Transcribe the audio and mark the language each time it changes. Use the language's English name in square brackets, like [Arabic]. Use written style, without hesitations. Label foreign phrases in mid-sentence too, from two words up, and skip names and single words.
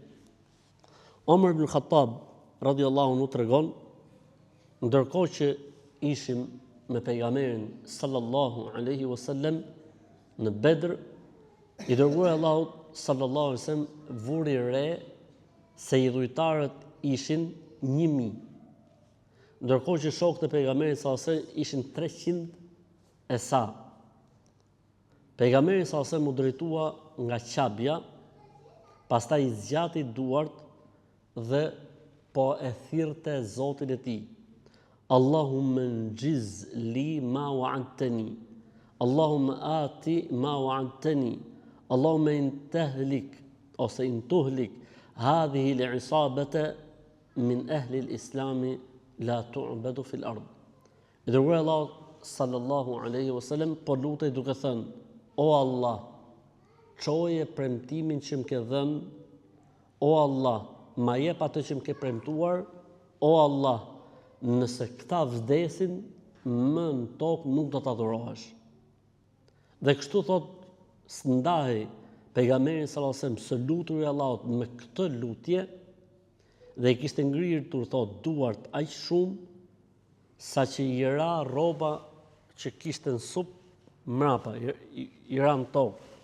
[Albanian] Omar ibn Khattab [Arabic] رضي الله عنه [Albanian] tregon, ndërkohë që ishim me pejgamberin [Arabic] صلى الله عليه وسلم [Albanian] në Bedr, i dërguari Allahut [Arabic] صلى الله عليه وسلم [Albanian] vuri re se i dhujtarët ishin 1000, ndërkohë që shokët e pejgamberit [Arabic] صلى الله عليه وسلم [Albanian] ishin 300 e sa. Pejgamberi [Arabic] صلى الله عليه وسلم [Albanian] u drejtua nga qabja, pastaj i zgjati duart dhe po e thirrte Zotin e tij. [Arabic] اللهم أنجز لي ما وعدتني. اللهم آت ما وعدتني. اللهم إن تهلك ose إن تهلك هذه العصابة من أهل الإسلام لا تعبد في الأرض. [Albanian] I dërguari Allah [Arabic] صلى الله عليه وسلم [Albanian] po lutej duke thënë: O Allah, çoje premtimin që më ke dhënë, o Allah, ma jep atë që më ke premtuar, o Allah, nëse këta vdesin, më në tokë nuk do të adhurohesh. Dhe kështu thot, s'ndahej pejgamberi [Arabic] صلى الله عليه وسلم [Albanian] së lutur i Allahut me këtë lutje, dhe i kishte ngrirtur thot duart aq shumë sa që i ra rroba që kishte në sup mrapa, i ran tokë.